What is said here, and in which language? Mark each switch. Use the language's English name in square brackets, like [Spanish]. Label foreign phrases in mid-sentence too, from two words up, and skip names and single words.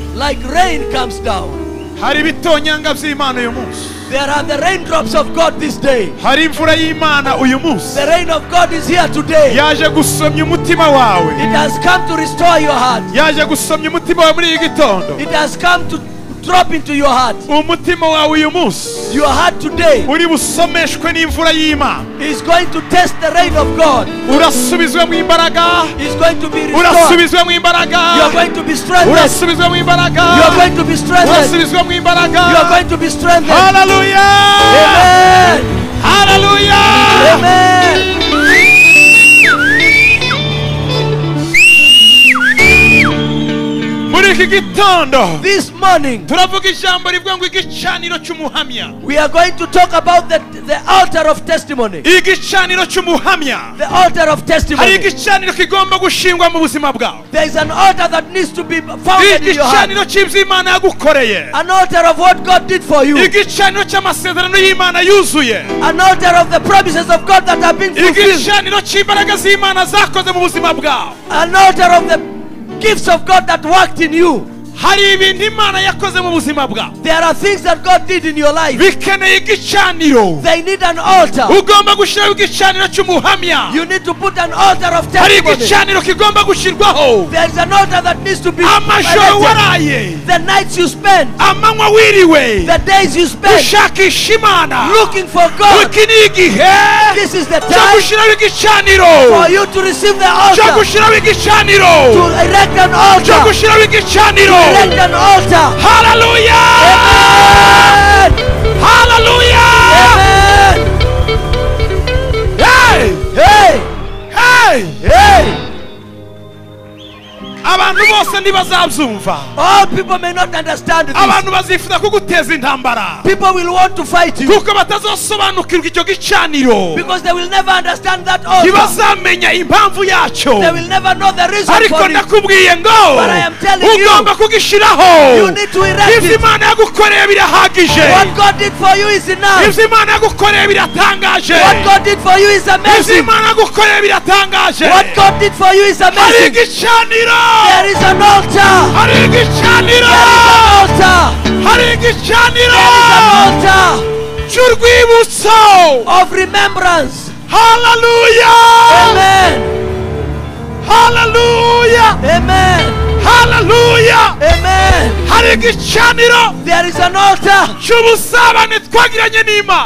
[English] Like rain comes down. [Kinyarwanda] Hari bitonyanga by'Imana uyu munsi. [English] There are the raindrops of God this day. [Kinyarwanda] Hari imvura y'Imana uyu munsi. [English] The rain of God is here today. [Kinyarwanda] Yaje gusomya umutima wawe. [English] It has come to restore your heart. [Kinyarwanda] Yaje gusomya umutima wawe muri iki gitondo. [English] It has come to drop into your heart. [Kinyarwanda] Umutima wawe uyu munsi. [English] Your heart today [Kinyarwanda] uri busomeshwe n'imvura y'Imana. [English] Is going to test the rain of God. [Kinyarwanda] Urasubizwe mu imbaraga. [English] Is going to be restored. [Kinyarwanda] Urasubizwe mu imbaraga. [English] You are going to be strengthened. [Kinyarwanda] Urasubizwe mu imbaraga. [English] You are going to be strengthened. [Kinyarwanda] Urasubizwe mu imbaraga. [English] You are going to be strengthened. Hallelujah. Amen. Hallelujah. Amen. [Kinyarwanda] Muri muri iki gitondo [English] This morning, [Kinyarwanda] turavuga ijambo rivuga ngo igicaniro cy'umuhamya. [English] we are going to talk about the altar of testimony. [Kinyarwanda] Igicaniro cy'umuhamya. [English] The altar of [Kinyarwanda] Hari [English] testimony. [Kinyarwanda] igicaniro kigomba gushingwa mu buzima bwawe. [English] There is an altar that needs to be founded in your heart. [Kinyarwanda] Igicaniro cy'Imana yagukoreye. [English] An altar of what God did for you. [Kinyarwanda] Igicaniro cy'amasezerano y'Imana yuzuye. [English] An altar of the promises of God that have been fulfilled. [Kinyarwanda] Igicaniro cy'imbaraga z'Imana zakoze mu buzima bwawe. [English] An altar of the gifts of God that worked in you. [Kinyarwanda] Hari ibintu Imana yakoze mu buzima bwawe. [English] There are things that God did in your life. [Kinyarwanda] Bikeneye igicaniro. [English] They need an altar. [Kinyarwanda] Ugomba gushyiraho igicaniro cy'umuhamya. [English] You need to put an altar of [Kinyarwanda] Hari [English] testimony. [Kinyarwanda] igicaniro kigomba gushyirwaho. [English] There is an altar that needs to be [Kinyarwanda] Amajoro [English] erected. [Kinyarwanda] waraye. [English] The nights you spend, [Kinyarwanda] Amanywa wiriwe. [English] the days you spend [Kinyarwanda] Ushakisha Imana. [English] looking for God. [Kinyarwanda] Iki ni igihe [English] This is the [Kinyarwanda] cyo [English] time [Kinyarwanda] gushyiraho igicaniro. [English] for you to receive the [Kinyarwanda] Cyo [English] altar, [Kinyarwanda] gushyiraho igicaniro. [English] to erect an [Kinyarwanda] Cyo [English] altar, [Kinyarwanda] gushyiraho igicaniro. [English] erect an altar. Hallelujah! Amen. Hallelujah! Amen. Hey! Hey, Hey! hey. [Kinyarwanda] Abantu bose ntibazabyumva. [English] All people may not understand this. [Kinyarwanda] Abantu bazifuza kuguteza intambara. [English] People will want to fight you [Kinyarwanda] Kuko batazosobanukirwa icyo gicaniro. [English] because they will never understand that altar. [Kinyarwanda] Ntibazamenya impamvu yacyo. [English] They will never know the reason [Kinyarwanda] Ariko [English] for it. [Kinyarwanda] ndakubwiye ngo [English] But I am telling you, [Kinyarwanda] ugomba kugishyiraho. [English] you need to erect [Kinyarwanda] Ibyo [English] it. [Kinyarwanda] Imana yagukoreye birahagije. [English] What God did for you is enough. [Kinyarwanda] Ibyo Imana yagukoreye biratangaje. [English] What God did for you is [Kinyarwanda] Ibyo [English] amazing. [Kinyarwanda] Imana yagukoreye biratangaje. [English] What God did for you is [Kinyarwanda] Hari [English] amazing. [Kinyarwanda] igicaniro. [English] There is an altar. [Kinyarwanda] Hari igicaniro. [English] There is an altar. [Kinyarwanda] Hari igicaniro. [English] There is an altar [Kinyarwanda] cy'urwibutso. [English] of remembrance. Hallelujah. Amen. Hallelujah. Amen. Hallelujah. Amen. [Kinyarwanda] Hari igicaniro [English] There is an altar [Kinyarwanda] cy'ubusabane twagiranye n'Imana.